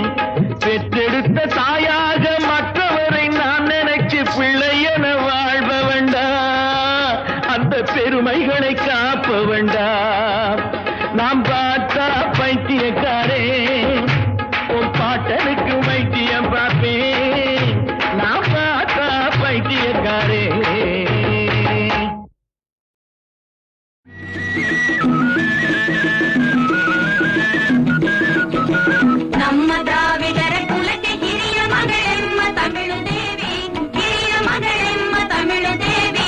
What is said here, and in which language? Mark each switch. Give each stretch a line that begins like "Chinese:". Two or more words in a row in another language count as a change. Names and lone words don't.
Tamil: பெற்றெடுத்த தாயாக மற்றவரை நான் நினைச்சு பிள்ளை என வாழ்ப வேண்டாம், அந்த பெருமைகளை காப்ப வேண்டாம். நாம் பார்த்தா பைத்தியக்காரே, உன் பாட்டனுக்கு வைத்தியம் பார்ப்பேன். நாம் பார்த்தா பைத்தியக்காரே.
Kannada: ನಮ್ಮ ದ್ರಾವಿಡರ ಕುಲಕ್ಕೆ ಹಿರಿಯ ಮಗಳೆಮ್ಮ ತಮಿಳು ದೇವಿ, ಹಿರಿಯ ಮಗಳೆಮ್ಮ ತಮಿಳು ದೇವಿ.